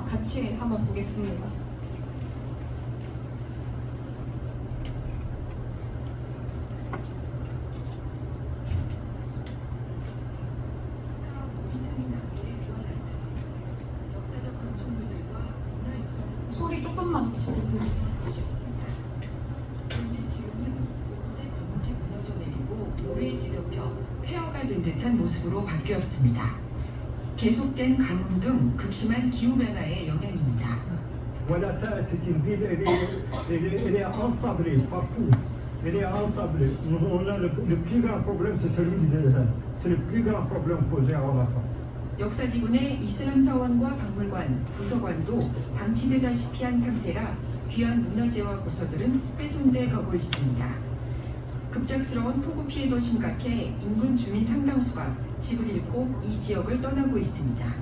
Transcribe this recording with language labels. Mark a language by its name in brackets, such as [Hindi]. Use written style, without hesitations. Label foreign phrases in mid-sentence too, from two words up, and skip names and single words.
[Korean] 같이 한번 보겠습니다. 소리 조금만 더. 돌을 뒤덮여 폐허가 된 듯한 모습으로 바뀌었습니다. 계속된 가뭄 등 극심한 기후변화의 영향입니다. [French] Voilà, c'est une ville, elle est ensablée partout. Elle est ensablée. On a le plus grand problème, c'est celui du désert. C'est le plus grand problème posé à Ramadan. [Korean] 역사지구내 이슬람 사원과 박물관, 도서관도 방치되다시피 한 상태라 귀한 문화재와 고서들은 훼손돼 가고 있습니다. 급작스러운 폭우 피해도 심각해 인근 주민 상당수가 집을 잃고 이 지역을 떠나고 있습니다.